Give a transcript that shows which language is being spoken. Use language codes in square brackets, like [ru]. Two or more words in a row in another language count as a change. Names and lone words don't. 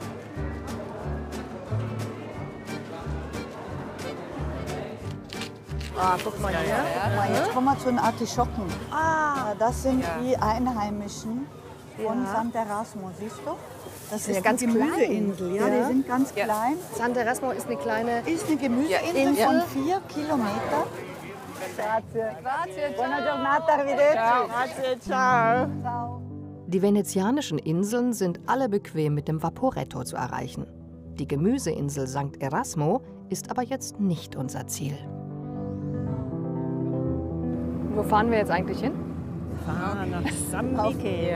[de] Ah, guck mal hier. Jetzt kommen wir zu den Artischocken. Das sind die Einheimischen von Sant'Erasmo, siehst du? Das ist ja ganz die Gemüseinsel, ja, die sind ganz klein. Sant'Erasmo ist eine kleine... Ist eine Gemüseinsel von 4 Kilometern. [it] Grazie. Grazie, Buona giornata, arrivederci. Ciao. Grazie, ciao. [de] Die venezianischen Inseln sind alle bequem mit dem Vaporetto zu erreichen. Die Gemüseinsel St. Erasmo ist aber jetzt nicht unser Ziel. Wo fahren wir jetzt eigentlich hin? Fahren nach San Michele.